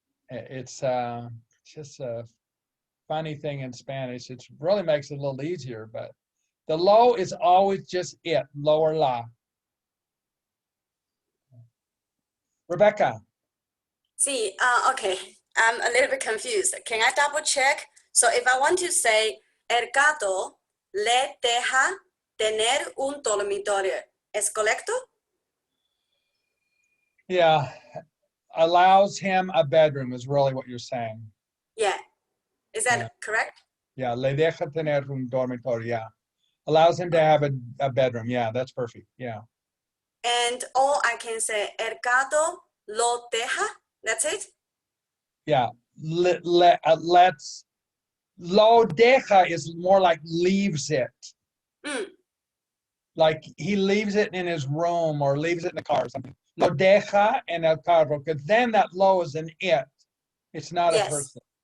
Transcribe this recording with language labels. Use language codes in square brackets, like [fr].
[en] It's just a funny thing in Spanish. It really makes it a little easier, but the lo is always just it, lo or la. Rebecca. see, okay, I'm a little bit confused. Can I double check? So if I want to say [es] el gato le deja tener un dormitorio, ¿es correcto? [en] Yeah, allows him a bedroom is really what you're saying. Yeah. Is that Yeah. correct? [es] Yeah, le deja tener un dormitorio, yeah. [en] Allows him to have a bedroom. Yeah, that's perfect. Yeah. And or I can say [es] el gato lo deja. [en] That's it. Yeah. Let's. [es] Lo deja [en] is more like leaves it. Like he leaves it in his room or leaves it in the car or something. [es] Lo deja en el carro, [en] because then that lo is an it. It's not a person.